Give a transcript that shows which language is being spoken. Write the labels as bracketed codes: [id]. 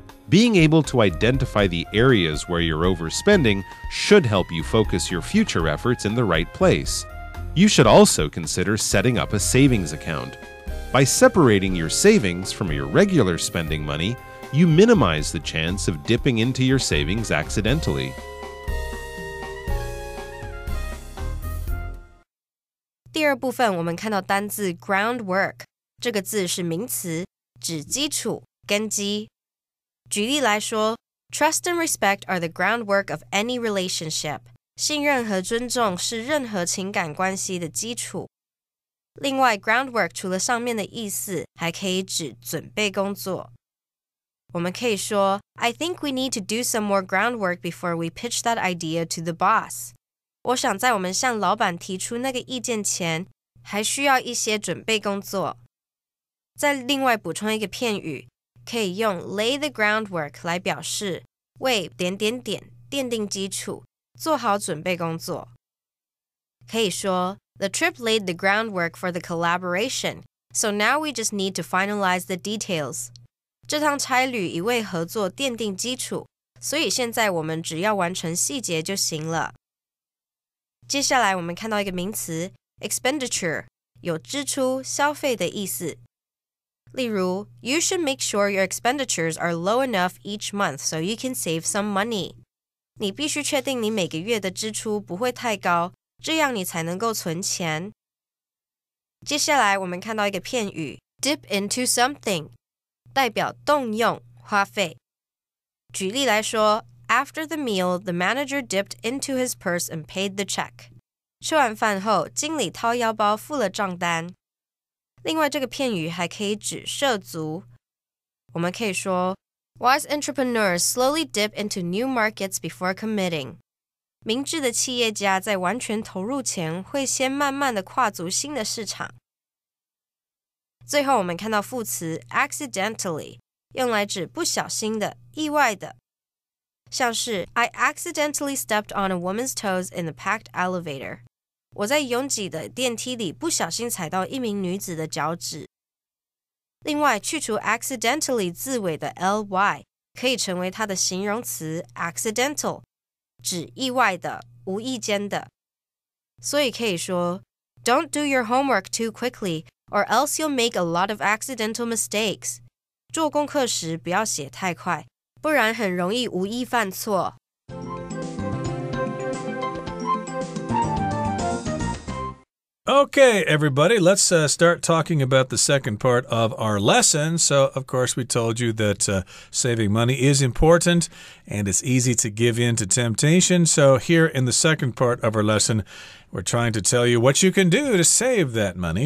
[en] Being able to identify the areas where you're overspending should help you focus your future efforts in the right place. You should also consider setting up a savings account. By separating your savings from your regular spending money, you minimize the chance of dipping into your savings accidentally. [zh] 第二部分我们看到单字 groundwork 这个字是名词，指基础、根基。举例来说 [en] Trust and respect are the groundwork of any relationship. [zh] 信任和尊重是任何情感关系的基础。另外 groundwork 除了上面的意思，还可以指准备工作。我们可以说 [en] I think we need to do some more groundwork before we pitch that idea to the boss. [zh] 我想在我们向老板提出那个意见前，还需要一些准备工作。再另外补充一个片语，可以用 lay the groundwork 来表示为点点点奠定基础，做好准备工作。可以说 [en] The trip laid the groundwork for the collaboration, so now we just need to finalize the details. [zh] 这趟差旅已为合作奠定基础，所以现在我们只要完成细节就行了。接下来我们看到一个名词 expenditure， 有支出、消费的意思。例如 [en] You should make sure your expenditures are low enough each month so you can save some money. [zh] 你必须确定你每个月的支出不会太高，这样你才能够存钱。接下来我们看到一个片语 dip into something， 代表动用、花费。举例来说 [en] After the meal, the manager dipped into his purse and paid the check. [zh] 吃完饭后，经理掏腰包付了账单。另外这个片语还可以指涉足。我们可以说 [en] Wise entrepreneurs slowly dip into new markets before committing. [zh] 明智的企业家在完全投入前，会先慢慢的跨足新的市场。最后我们看到副词 accidentally， 用来指不小心的、意外的。像是 [en] I accidentally stepped on a woman's toes in the packed elevator. [zh] 我在拥挤的电梯里不小心踩到一名女子的脚趾。另外，去除 accidentally 字尾的 ly， 可以成为它的形容词 accidental， 指意外的、无意间的。所以可以说 [en] Don't do your homework too quickly, or else you'll make a lot of accidental mistakes. [zh] 做功课时不要写太快，不然很容易无意犯错。 [en] Okay, everybody, let's start talking about the second part of our lesson. So, of course, we told you that saving money is important and it's easy to give in to temptation. So, here in the second part of our lesson, we're trying to tell you what you can do to save that money.